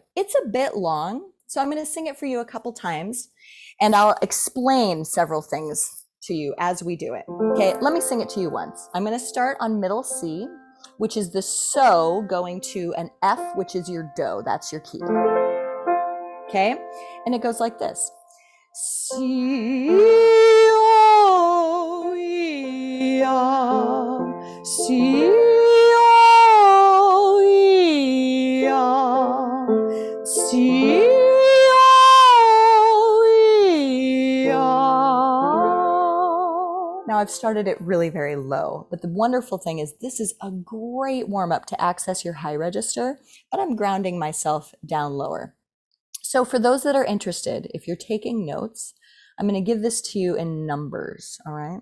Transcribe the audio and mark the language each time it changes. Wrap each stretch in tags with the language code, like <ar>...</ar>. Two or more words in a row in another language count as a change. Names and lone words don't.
<en>It's a bit long, so I'm going to sing it for you a couple times, and I'll explain several things to you as we do it. Okay, let me sing it to you once. I'm going to start on middle C, which is the so going to an F, which is your do. That's your key. Okay, and it goes like this. C, O, E, A, C, O, E, A, C, O, E, A. Now I've started it really very low, but the wonderful thing is this is a great warm up to access your high register, but I'm grounding myself down lower. So for those that are interested, if you're taking notes, I'm going to give this to you in numbers, all right?</en>